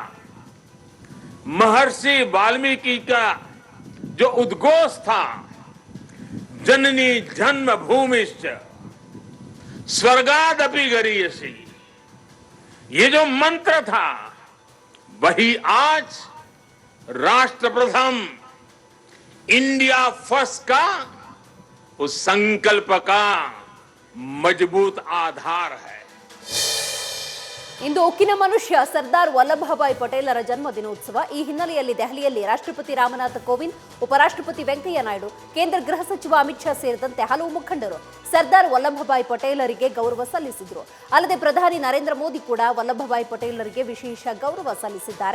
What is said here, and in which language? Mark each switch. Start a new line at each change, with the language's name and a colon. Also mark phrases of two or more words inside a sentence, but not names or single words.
Hindi: महर्षि वाल्मीकि का जो उद्घोष था,
Sanskrit: जननी जन्मभूमिश्च स्वर्गादपि गरीयसी,
Hindi: ये जो मंत्र था वही आज राष्ट्र प्रथम,
English: India First
Hindi: का उस संकल्प का मजबूत आधार है.
Kannada: ಇಂದು ಉಕ್ಕಿನ ಮನುಷ್ಯ ಸರ್ದಾರ್ ವಲ್ಲಭಭಾಯ್ ಪಟೇಲರ ಜನ್ಮ ದಿನೋತ್ಸವ. ಈ ಹಿನ್ನೆಲೆಯಲ್ಲಿ ದೆಹಲಿಯಲ್ಲಿ ರಾಷ್ಟ್ರಪತಿ ರಾಮನಾಥ್ ಕೋವಿಂದ್, ಉಪರಾಷ್ಟ್ರಪತಿ ವೆಂಕಯ್ಯ ನಾಯ್ಡು, ಕೇಂದ್ರ ಗೃಹ ಸಚಿವ ಅಮಿತ್ ಶಾ ಸೇರಿದಂತೆ ಹಲವು ಮುಖಂಡರು ಸರ್ದಾರ್ ವಲ್ಲಭಭಾಯ್ ಪಟೇಲರಿಗೆ ಗೌರವ ಸಲ್ಲಿಸಿದರು. ಅಲ್ಲದೆ ಪ್ರಧಾನಿ ನರೇಂದ್ರ ಮೋದಿ ಕೂಡ ವಲ್ಲಭಭಾಯ್ ಪಟೇಲರಿಗೆ ವಿಶೇಷ ಗೌರವ ಸಲ್ಲಿಸಿದ್ದಾರೆ.